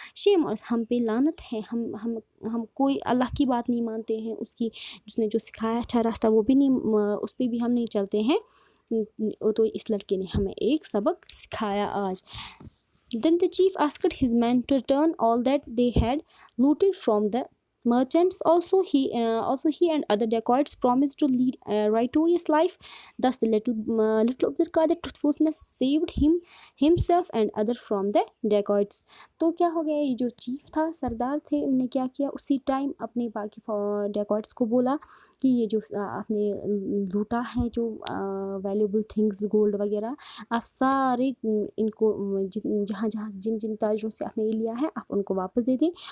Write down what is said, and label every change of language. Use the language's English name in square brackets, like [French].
[Hindi] Shem और हम पे लानत है, हम कोई अल्लाह की बात नहीं मानते हैं, उसने जो सिखाया अच्छा रास्ता वो भी नहीं, उस पर भी हम नहीं चलते हैं। तो इस लड़के ने हमें एक सबक सिखाया आज। [English] Then the chief asked his men to return all that they had looted from the merchants. Also he and other dacoits promised to lead a righteous life. Thus the little Abdul Qadir truthfulness saved himself and other from the dacoits. [Hindi] तो क्या हो गया, ये जो chief था, सरदार थे, उनने क्या किया, उसी टाइम अपने बाकी डेकॉइट्स को बोला कि ये जो आपने लूटा है, जो वैल्यूबल थिंग्स गोल्ड वगैरह, आप सारे इनको जहाँ जहाँ जिन जिन ताजरों से आपने ये लिया है आप उनको वापस दे दें।